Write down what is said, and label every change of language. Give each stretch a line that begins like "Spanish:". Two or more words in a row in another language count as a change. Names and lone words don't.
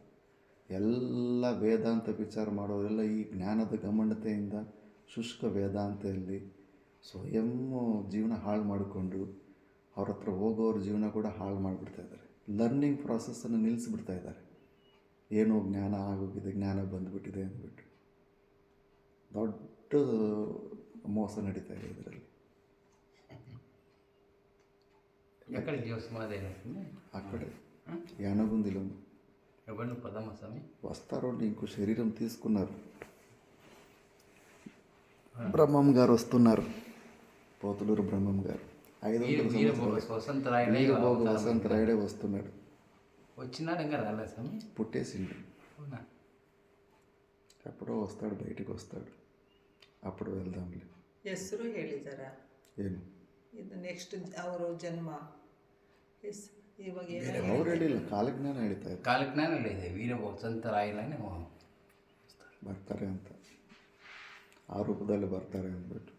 Kannada: ಎಲ್ಲ ವೇದಾಂತ ವಿಚಾರ ಮಾಡೋರೆಲ್ಲ ಈ ಜ್ಞಾನದ ಗಮಂಡತೆಯಿಂದ ಶುಷ್ಕ ವೇದಾಂತದಲ್ಲಿ ಸ್ವಯಂ ಜೀವನ ಹಾಳು ಮಾಡಿಕೊಂಡು ಅವ್ರ ಹತ್ರ ಹೋಗೋರ ಜೀವನ ಕೂಡ ಹಾಳು ಮಾಡಿಬಿಡ್ತಾಯಿದ್ದಾರೆ.
English: learning process
Kannada: ನಿಲ್ಲಿಸ್ಬಿಡ್ತಾ ಇದ್ದಾರೆ. ಏನೋ ಜ್ಞಾನ ಆಗೋಗಿದೆ, ಜ್ಞಾನ ಬಂದುಬಿಟ್ಟಿದೆ ಅಂದ್ಬಿಟ್ಟು ದೊಡ್ಡ ಮೋಸ ನಡೀತಾ ಇದೆ ಇದರಲ್ಲಿ.
Telugu: ఆ కడే యానగుందిలోను ఎవరిని పదమ్మ స్వామి వస్తారోండి. ఇంకో శరీరం తీసుకున్నారు. బ్రహ్మం గారు వస్తున్నారు, పోతులూరు బ్రహ్మం గారు. 500 వీరభోగ వసంతరాయుడే వస్తున్నాడు. వచ్చినాడు ఇంకా రాలేదు స్వామి, పుట్టేసిండు. అవునా? ఎప్పుడో వస్తాడు, బయటికి వస్తాడు, అప్పుడు వెళ్దాంలే.
Kannada: ಹೆಸರು ಹೇಳಿದಾರ ಏನು ಇದು ನೆಕ್ಸ್ಟ್ ಅವರು ಜನ್ಮ ಹೆಸ್ ಇವಾಗ ಏನೋ ಅವ್ರು ಹೇಳಿಲ್ಲ, ಕಾಲಜ್ಞಾನ ಹೇಳ್ತಾ ಇದ್ದಾರೆ ಕಾಲಜ್ಞಾನ ಇದೆ, ವೀರ ಸಂತ ರಾಯಲನೇ ಬರ್ತಾರೆ ಅಂತ, ಆ ರೂಪದಲ್ಲಿ ಬರ್ತಾರೆ ಅಂದ್ಬಿಟ್ಟು.